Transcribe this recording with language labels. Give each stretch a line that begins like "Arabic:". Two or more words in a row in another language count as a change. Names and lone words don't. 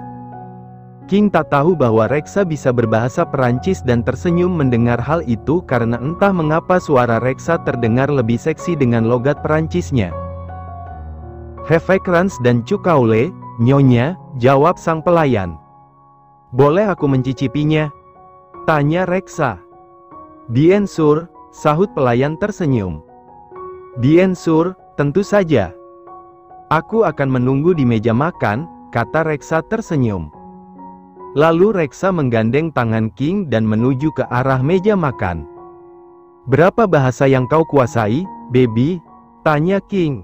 Indonesian: King tak tahu bahwa Reksa bisa berbahasa Perancis dan tersenyum mendengar hal itu karena entah mengapa suara Reksa terdengar lebih seksi dengan logat Perancisnya. Hevek dan cukaule, nyonya, jawab sang pelayan. Boleh aku mencicipinya? Tanya Reksa.
French: Bien sûr,
Indonesian: sahut pelayan tersenyum.
French: Bien sûr,
Indonesian: tentu saja. Aku akan menunggu di meja makan, kata Reksa tersenyum. Lalu Reksa menggandeng tangan King dan menuju ke arah meja makan. Berapa bahasa yang kau kuasai, baby? Tanya King.